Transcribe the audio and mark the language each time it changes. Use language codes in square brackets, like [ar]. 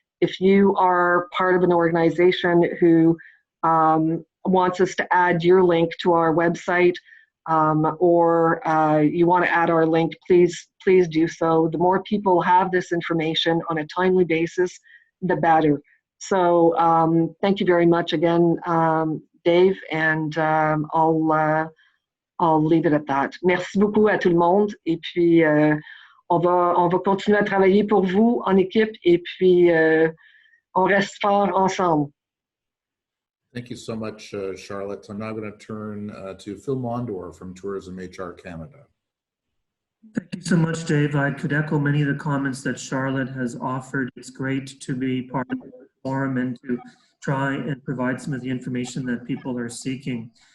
[en] If you are part of an organization who wants us to add your link to our website, or you want to add our link, please do so. The more people have this information on a timely basis, the better. So thank you very much again, Dave, and I'll leave it at that. [fr] Merci beaucoup à tout le monde, et puis on va continuer à travailler pour vous en équipe, et puis on reste fort ensemble. [en] Thank you so much, Charlotte. I'm now going to turn to Phil Mondor from Tourism HR Canada. Thank you so much, Dave. I could echo many of the comments that Charlotte has offered. It's great to be part of the forum and to try and provide some of the information that people are seeking.